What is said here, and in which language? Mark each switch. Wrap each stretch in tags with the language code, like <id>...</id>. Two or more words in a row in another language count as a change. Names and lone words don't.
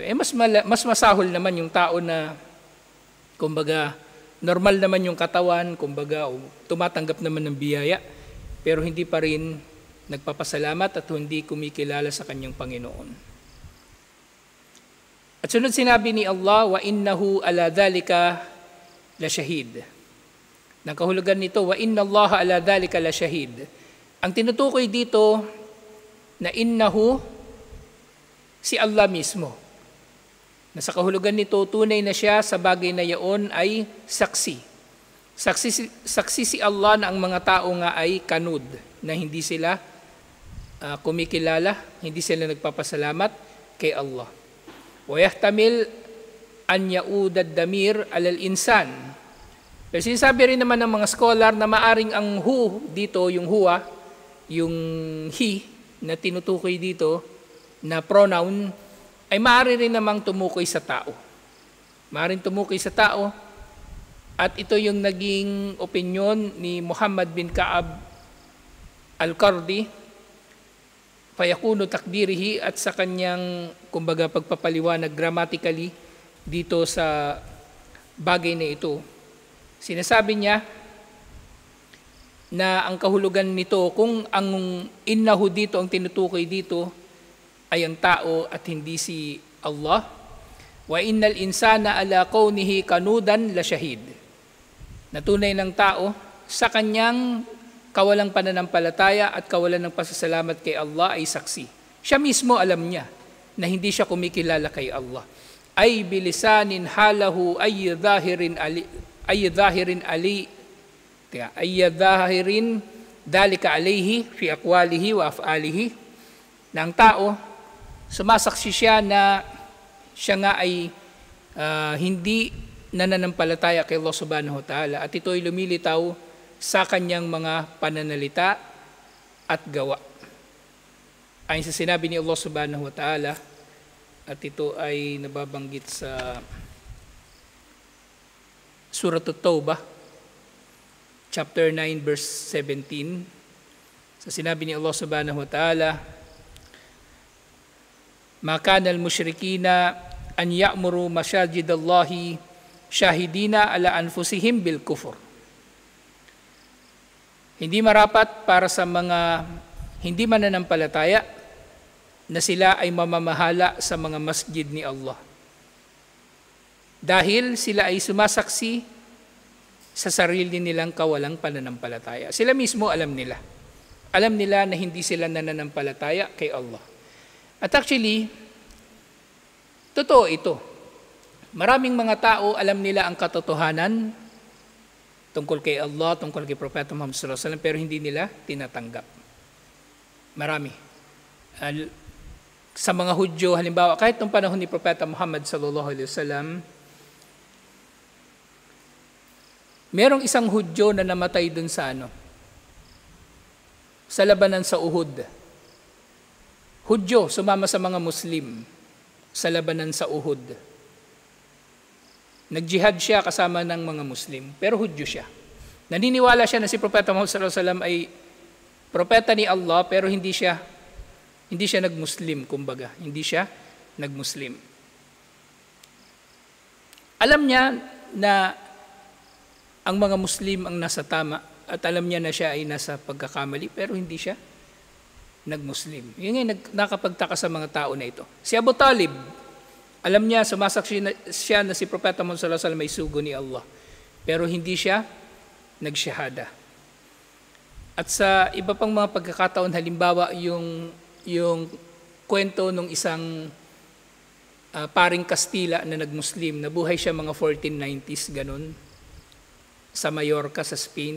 <tl>Mas masahol naman yung tao na, kumbaga, normal naman yung katawan, kumbaga, tumatanggap naman ng biyaya, pero hindi pa rin nagpapasalamat at hindi kumikilala sa kanyang Panginoon. At sunod sinabi ni Allah,</tl> <ar>وإنه على ذلك لشهيد.</ar> <tl>Nakahulugan nito,</tl> <ar>وإن الله على ذلك لشهيد.</ar> <tl>Ang tinutukoy dito na innahu, si Allah mismo. Nasa kahulugan nito, tunay na siya sa bagay na yaon ay saksi. Saksi si Allah na ang mga tao nga ay kanud, na hindi sila kumikilala, hindi sila nagpapasalamat kay Allah.</tl> <ar>ويحتمل أن يعود الضمير على الإنسان.</ar> <tl>Pero sinasabi rin naman ng mga scholar na maaring ang hu dito, yung huwa, yung he na tinutukoy dito, na pronoun, ay maaari rin namang tumukoy sa tao. Maaaring tumukoy sa tao, at ito yung naging opinyon ni Muhammad bin Ka'ab al-Qardi,</tl> <ar>فيكون تقديره,</ar> <tl>at sa kanyang kumbaga pagpapaliwanag grammatically dito sa bagay na ito. Sinasabi niya na ang kahulugan nito, kung ang innahu dito, ang tinutukoy dito ay ang tao at hindi si Allah,</tl> <ar>وإن الإنسان على كونه كنودا لشهيد.</ar> <tl>Natunay ng tao sa kanyang kawalang pananampalataya at kawalan ng pasasalamat kay Allah ay saksi. Siya mismo alam niya na hindi siya kumikilala kay Allah.</tl> <ar>أي بلسان حاله أي ظاهر ذلك عليه في أقواله وأفعاله.</ar> <tl>Na ang tao, sumasaksi siya na siya nga ay hindi nananampalataya kay Allah</tl> <ar>سبحانه وتعالى,</ar> <tl>at ito ay lumilitaw sa kanyang mga pananalita at gawa. Ayon sa sinabi ni Allah</tl> <ar>سبحانه وتعالى,</ar> <tl>at ito ay nababanggit sa Surah At-Tawbah,</tl> <en>chapter 9, verse 17.</en> <tl>Sa sinabi ni Allah</tl> <ar>سبحانه وتعالى, ما كان للمشركين أن يعمروا مساجد الله شاهدين على أنفسهم بالكفر.</ar> <tl>Hindi marapat para sa mga hindi mananampalataya na sila ay mamamahala sa mga masjid ni Allah, dahil sila ay sumasaksi sa sarili nilang kawalang pananampalataya. Sila mismo alam nila. Alam nila na hindi sila nananampalataya kay Allah. At actually, totoo ito. Maraming mga tao alam nila ang katotohanan tungkol kay Allah, tungkol kay Propeta Muhammad</tl> <ar>صلى الله عليه وسلم,</ar> <tl>pero hindi nila tinatanggap. Marami. Sa mga Hudyo, halimbawa, kahit nung panahon ni Propeta Muhammad</tl> <ar>صلى الله عليه وسلم,</ar> <tl>merong isang Hudyo na namatay dun sa sa labanan sa Uhud. Hudyo, sumama sa mga Muslim sa labanan sa Uhud. Nagjihad siya kasama ng mga Muslim, pero Hudyo siya. Naniniwala siya na si Propeta Muhammad</tl> <ar>صلى الله عليه وسلم</ar> <tl>ay propeta ni Allah, pero hindi siya nag-Muslim, kumbaga. Hindi siya nag-Muslim. Alam niya na ang mga Muslim ang nasa tama, at alam niya na siya ay nasa pagkakamali, pero hindi siya nag-Muslim. Yun nga nakapagtaka sa mga tao na ito. Si Abu Talib, alam niya, sumasaksi siya na si Propeta Muhammad</tl> <ar>صلى الله عليه وسلم</ar> <tl>ay sugo ni Allah, pero hindi siya nagsyahada. At sa iba pang mga pagkakataon, halimbawa yung kwento ng isang paring Kastila na nag-Muslim, nabuhay siya mga 1490s, ganun, sa Mallorca, sa Spain.</tl>